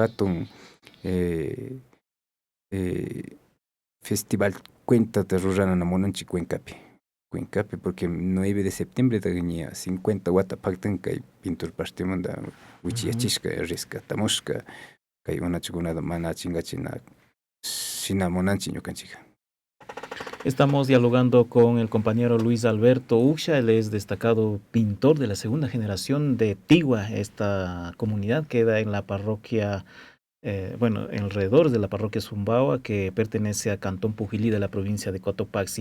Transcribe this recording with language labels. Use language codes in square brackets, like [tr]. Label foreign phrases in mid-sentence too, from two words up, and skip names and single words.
[qu] festival cuentata rurananamunanchik Cuencapi porque [es] 9 de septiembre [qu] ña 50 wata paktan kay pintur partimunda wichiyachishka rescatamushka kay unachikunata mana chingachina shinamunanchik ñukanchik. [es] Estamos dialogando con el compañero Luis Alberto Uxia, él es destacado pintor de la segunda generación de Tigua. Esta comunidad queda en la parroquia, alrededor de la parroquia Sumbawa, que pertenece a Cantón Pujilí de la provincia de Cotopaxi.